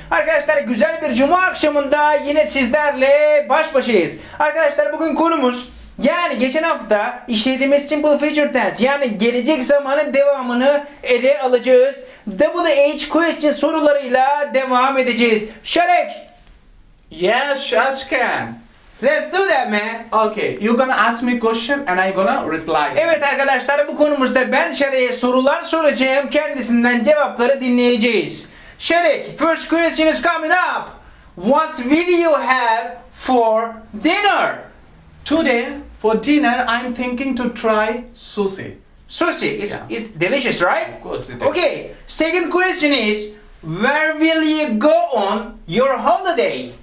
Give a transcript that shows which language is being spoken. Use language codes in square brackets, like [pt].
[tr] Arkadaşlar güzel bir cuma akşamında yine sizlerle baş başayız. Arkadaşlar bugün konumuz, yani geçen hafta işlediğimiz Simple Future Tense, yani gelecek zamanın devamını ele alacağız. WH question sorularıyla devam edeceğiz. Şarek, [en] Yes, Ashkan. let's do that man. Okay, you're gonna ask me question and I'm gonna reply. [tr] Evet arkadaşlar, bu konumuzda ben Şarek'e sorular soracağım. Kendisinden cevapları dinleyeceğiz. [en] Şarek, first question is coming up. What will you have for dinner? Today for dinner I'm thinking to try sushi. Sushi is, Yeah. is delicious, right? Of course it is. Okay, second question is, where will you go on your holiday?